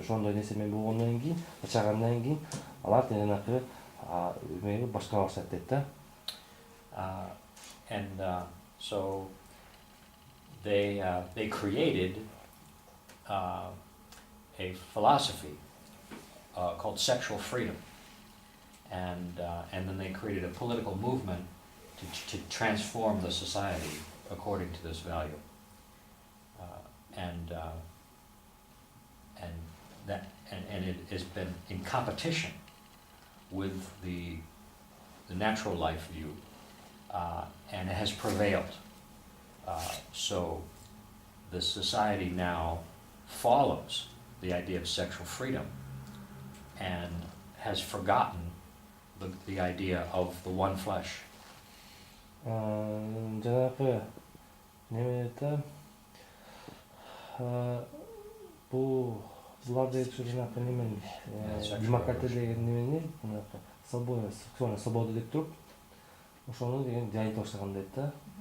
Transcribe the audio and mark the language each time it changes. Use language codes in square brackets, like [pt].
[ky] Ошондой нерсе менен болгондон кийин, ачагандан кийин алар жанагы эмеге башкара баштайт дейт да. [en] And so they created a philosophy called sexual freedom, and then they created a political movement to transform the society according to this value, and it has been in competition with the natural life view, and it has prevailed. So the society now follows the idea of sexual freedom and has forgotten the idea of the one flesh. [ky] Жанагы неме да, буларды жанагы немен демократия деген немени, жанагы [ru] свобода, сексуальная свобода [ky] деп туруп, ошону деген айтып баштаган дейт да.